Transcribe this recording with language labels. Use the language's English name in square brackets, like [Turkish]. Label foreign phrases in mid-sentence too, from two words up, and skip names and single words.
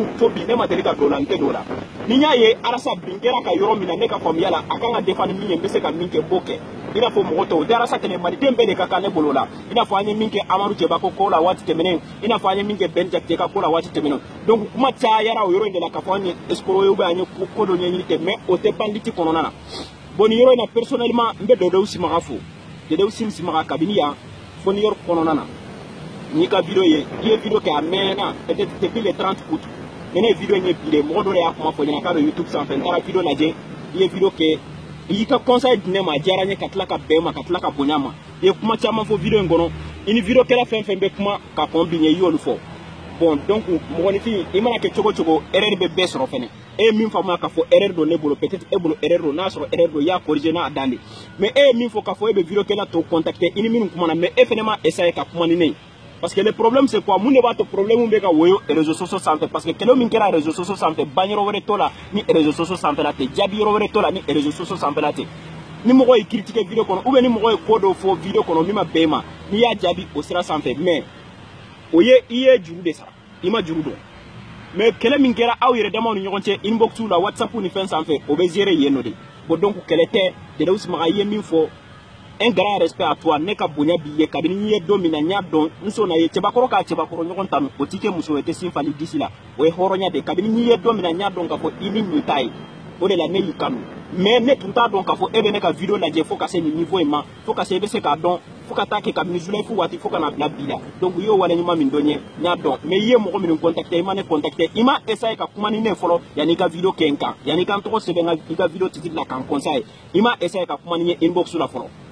[Bambara] fo bi ne ma deli ka don o la n tɛ don o la ni n y'a ye Alasa bin kɛra ka yɔrɔ min na ne ka faamuya la a kan ka défendre min ye n bɛ se ka min kɛ b'o kɛ i n'a fɔ mɔgɔ tɔw o tɛ Alasa kɛlɛ maliden bɛɛ de ka kan ne bolo la i n'a fɔ an ye min kɛ Amadu Jɛbako ko la waati tɛmɛnen i n'a fɔ an ye min kɛ Ben Jakite ka ko la waati tɛmɛnen donc kuma cayara o yɔrɔ in de la k'a fɔ an ye escroc ye [French] ou bien [Bambara] an ye ko dɔ ɲɛɲini kɛ mais o tɛ banditi kɔnɔna na bon nin yɔrɔ in na personnellement n bɛ Dedewu Simaga fo Dedewu Simaga kabini yan fo New York kɔnɔna na n'i ka vidéo ye i ye vidéo kɛ a mɛnna [French] peut-être depuis le 30 août mais [Bambara] ne ye vidéo in ye bi de mɔgɔ dɔ de y'a kuma fɔ ɲɛna k'a bɛ YouTube sanfɛ n taara vidéo lajɛ i ye vidéo kɛ i y'i ka conseil di ne ma a diyara n ye ka tila ka bɛn ma ka tila ka bonya ma i ye kuma caman fɔ vidéo in kɔnɔ i ni vidéo kɛla fɛn fɛn bɛ kuma ka kɔn bi ɲɛ i y'olu fɔ bon donc mɔgɔninfin i mana kɛ cogo cogo erreur bɛ bɛɛ sɔrɔ fɛnɛ e ye min faamuya k'a fɔ erreur don ne bolo peut-être e bolo erreur don n'a sɔrɔ erreur don i y'a corriger n'a dan de mais e ye min fɔ k'a fɔ e bɛ vidéo kɛla tɔw contacter i ni minnu kumana mais e fɛnɛ ma essayer ka kuma ni ne ye [French] parce que le problème c'est quoi [Bambara] mun de b'a to problème bɛ ka woyo [French] réseaux sociaux [Bambara] sanfɛ parce que kɛlɛ min kɛra [French] réseaux sociaux [Bambara] sanfɛ banyɔrɔ wɛrɛ t'o la ni [French] réseaux sociaux [Bambara] sanfɛla tɛ jaabi yɔrɔ wɛrɛ t'o la ni [French] réseaux sociaux [Bambara] sanfɛla tɛ ni mɔgɔ ye critiquer vidéo kɔnɔ [French] ou bien [Bambara] ni mɔgɔ ye ko dɔ fɔ vidéo kɔnɔ min ma bɛn ma n'i y'a jaabi o sira sanfɛ mais o ye i ye juru de sara i ma juru dɔn mais kɛlɛ min kɛra aw yɛrɛ damaw ni ɲɔgɔn cɛ inbox la WhatsApp ni fɛn sanfɛ o bɛ gérer yen nɔ de bon donc kɛlɛ tɛ Dedewu Simaga i ye min fɔ [French] un grand respect à toi [Bambara] ne ka bonya b'i ye kabini n'i ye don min na n y'a dɔn n sɔnna ye cɛbakɔrɔ k'a cɛbakɔrɔ ɲɔgɔn tanu o t'i kɛ muso ye o tɛ sin fali disi la o ye hɔrɔnya de kabini n'i ye don min na n y'a dɔn k'a fɔ i ni nin ta ye o de la ne y'i kanu mais ne tun t'a dɔn k'a fɔ e bɛ ne ka vidéo lajɛ fo ka se nin niveau in ma fo ka se i bɛ se k'a dɔn fo ka taa kɛ kabini Zulaifu waati fo ka na bila bi la donc i y'o waleɲuman min dɔn n ye n y'a dɔn mais i ye mɔgɔ minnu contacter i ma ne contacter i ma essayer ka kuma ni ne fɔlɔ yanni i ka vidéo kɛ n kan yanni i ka n tɔgɔ sɛbɛn i ka vidéo titre la k'an conseiller i ma essayer ka kuma ni n ye inbox la fɔlɔ